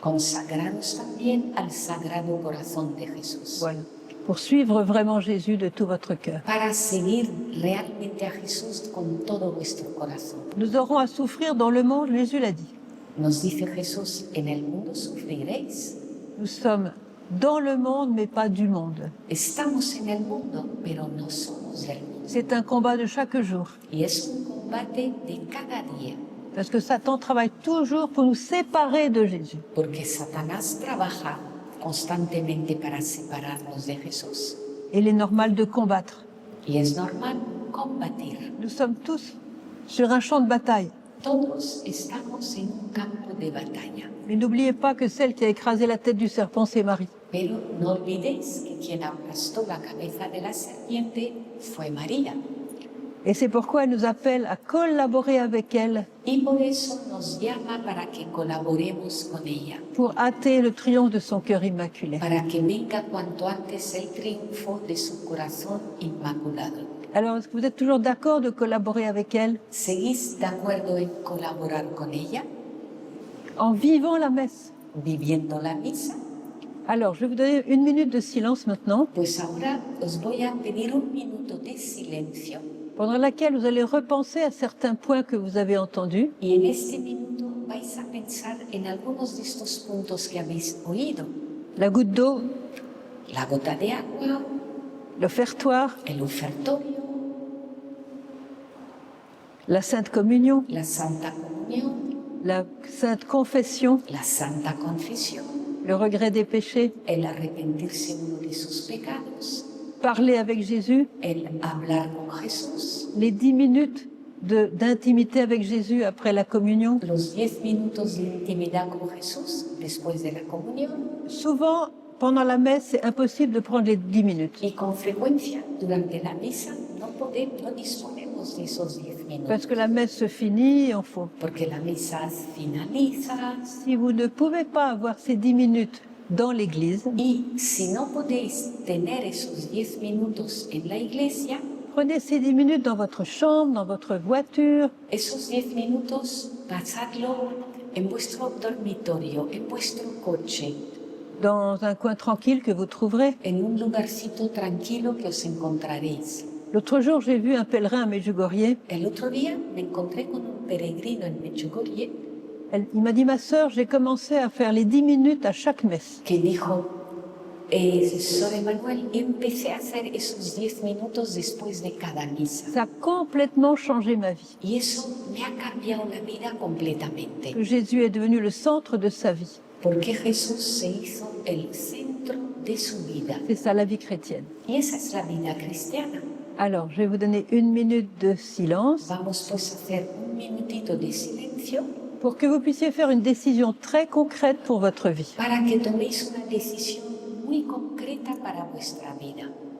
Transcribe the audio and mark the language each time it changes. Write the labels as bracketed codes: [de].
[es] Consagraros también al Sagrado Corazón de Jesús. [fr] Voilà. Pour suivre vraiment Jésus de tout votre cœur. [es] Para seguir realmente a Jesús con todo vuestro corazón. [fr] Nous aurons à souffrir dans le monde, Jésus l'a dit. [es] Nos dice Jesús, en el mundo sufriréis. [fr] Nous sommes dans le monde, mais pas du monde. [es] Estamos en el mundo, pero no somos del mundo. [fr] C'est un combat de chaque jour. [es] Y es un combate de cada día. [fr] Parce que Satan travaille toujours pour nous séparer de Jésus. [es] Porque Satanás trabaja constantemente para separarnos de Jesús. [fr] Et il est normal de combattre. [es] Y es normal combatir. [fr] Nous sommes tous sur un champ de bataille. [es] Todos estamos en un campo de batalla. [fr] Mais n'oubliez pas que celle qui a écrasé la tête du serpent, c'est Marie. [es] Pero no olvidéis que quien aplastó la cabeza de la serpiente fue María. [fr] Et c'est pourquoi elle nous appelle à collaborer avec elle [es] Y por eso nos llama para que colaboremos con ella. [fr] pour hâter le triomphe de son cœur immaculé. [es] Para que venga cuanto antes el triunfo de su corazón inmaculado. [fr] Alors, est-ce que vous êtes toujours d'accord de collaborer avec elle [es] ¿Seguís de acuerdo en colaborar con ella? [fr] en vivant la messe? [es] Viviendo la misa. [fr] Alors, je vais vous donner 1 minute de silence maintenant, [es] Pues ahora os voy a pedir un minuto de silencio. [fr] pendant laquelle vous allez repenser à certains points que vous avez entendus. [es] Y en este minuto vais a pensar en algunos de estos puntos que habéis oído. [fr] La goutte d'eau, [es] La gota de agua, [fr] l'offertoire, [es] el ofertorio, [fr] la Sainte Communion, [es] la Santa Comunión, [fr] la Sainte Confession, [es] la Santa Confesión, [fr] le regret des péchés, [es] el arrepentirse uno de sus pecados, [fr] parler avec Jésus, [es] el hablar con Jesús, [fr] les 10 minutes d'intimité avec Jésus après la communion. [es] los 10 minutos de intimidad con Jesús después de la comunión. [fr] Souvent, pendant la messe, c'est impossible de prendre les 10 minutes. [es] Y con frecuencia durante la misa no disponemos de esos 10 minutos. [fr] Parce que la messe se finit, il faut. [es] Porque la misa finaliza. [fr] Si vous ne pouvez pas avoir ces 10 minutes dans l'église, [es] Y si no podéis tener esos 10 minutos en la iglesia, [fr] prenez ces 10 minutes dans votre chambre, dans votre voiture, [es] esos 10 minutos pasadlo en vuestro dormitorio, en vuestro coche, [fr] dans un coin tranquille que vous trouverez. [es] en un lugarcito tranquilo que os encontraréis. [fr] L'autre jour, j'ai vu un pèlerin à Medjugorje [es] El otro día me encontré con un peregrino en Medjugorje [fr] Il m'a dit, ma sœur, j'ai commencé à faire les 10 minutes à chaque messe. [es] que dijo, Sor Emanuel, empecé a hacer esos 10 minutos después de cada misa. [fr] Ça a complètement changé ma vie. [es] Y eso me ha cambiado la vida completamente. [fr] Que Jésus est devenu le centre de sa vie. [es] Porque Jesús se hizo el centro de su vida. [fr] C'est ça la vie chrétienne. [es] Y esa es la vida cristiana. [fr] Alors, je vais vous donner 1 minute de silence [es] Vamos pues a hacer un minutito de silencio [fr] pour que vous puissiez faire une décision très concrète pour votre vie. [es] para que toméis una decisión muy concreta para vuestra vida,